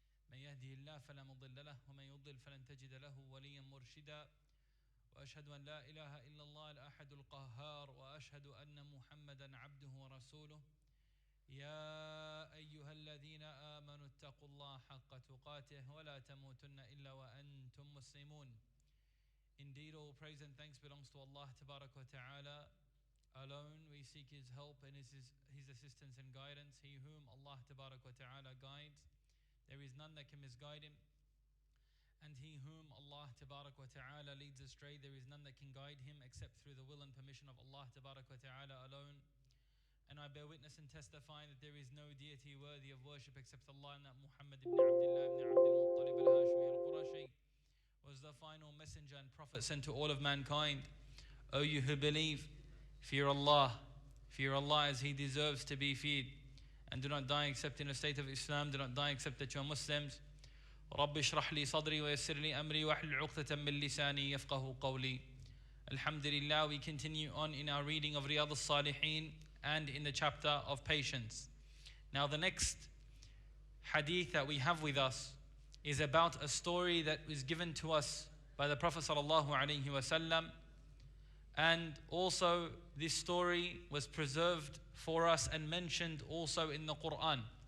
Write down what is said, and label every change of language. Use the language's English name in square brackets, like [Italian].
[Arabic] من يهده الله فلا مضل له ومن يضلل فلن تجد له وليا مرشدا. وأشهد أن لا إله إلا الله الأحد القهار وأشهد أن محمدا عبده ورسوله. يا أيها الذين آمنوا اتقوا الله حق تقاته ولا تموتن إلا وأنتم مسلمون. [English] Indeed, all praise and thanks belongs to Allah Tabarak wa Ta'ala. Alone we seek His help and His assistance and guidance. He whom Allah Tabarak wa Ta'ala guides, there is none that can misguide him. And he whom Allah Tabarak wa Ta'ala leads astray, there is none that can guide him except through the will and permission of Allah Tabarak wa Ta'ala alone. And I bear witness and testify that there is no deity worthy of worship except Allah, and that Muhammad ibn Abdullah ibn Abdul Muttalib al-Hashmi al-Qurashi was the final messenger and prophet sent to all of mankind. O you who believe, fear Allah as He deserves to be feared, and do not die except in a state of Islam, do not die except that you are Muslims. [Arabic] رب اشرح لي صدري ويسر لي أمري واحلل عقدة من لساني يفقهوا قولي. [English] Alhamdulillah, we continue on in our reading of Riyaad As-Saliheen and in the chapter of patience. Now the next hadith that we have with us is about a story that was given to us by the Prophet ﷺ, and also this story was preserved for us and mentioned also in the Quran.